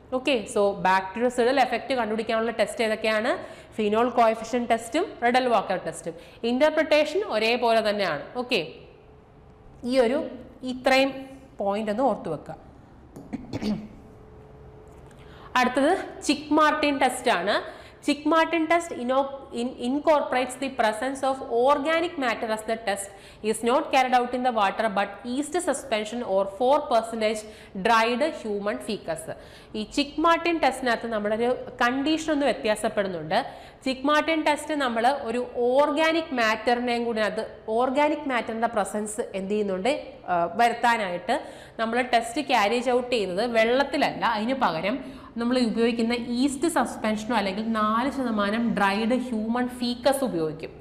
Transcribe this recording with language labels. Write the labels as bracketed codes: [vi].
[ml] Okay, so bactericidal effect കണ്ടുപിടിക്കാനുള്ള test ഏതൊക്കെയാണ്, phenol coefficient ടെസ്റ്റും റിഡൽ വാക്കർ ടെസ്റ്റും. ഇന്റർപ്രിട്ടേഷൻ ഒരേപോലെ തന്നെയാണ്. ഓക്കെ, ഈ ഒരു ഇത്രയും പോയിന്റ് ഒന്ന് ഓർത്തു വെക്കുക. അടുത്തത് ചിക്ക്-മാർട്ടിൻ ടെസ്റ്റ് ആണ്. [en] Chick-Martin test incorporates the presence of organic matter as the test is not carried out in the water but yeast suspension or 4% dried human feces. [ml] ഈ Chick-Martin ടെസ്റ്റിനകത്ത് നമ്മളൊരു കണ്ടീഷൻ ഒന്ന് വ്യത്യാസപ്പെടുന്നുണ്ട്. Chick-Martin ടെസ്റ്റ് നമ്മൾ ഒരു ഓർഗാനിക് മാറ്ററിനെയും കൂടി, അത് organic മാറ്ററിൻ്റെ presence എന്ത് ചെയ്യുന്നുണ്ട് വരുത്താനായിട്ട് നമ്മൾ ടെസ്റ്റ് ക്യാരി ഔട്ട് ചെയ്യുന്നത് വെള്ളത്തിലല്ല, അതിന് പകരം നമ്മൾ ഉപയോഗിക്കുന്ന ഈസ്റ്റ് സസ്പെൻഷനോ അല്ലെങ്കിൽ 4% ഡ്രൈഡ് ഹ്യൂമൻ ഫീക്കസ് ഉപയോഗിക്കും.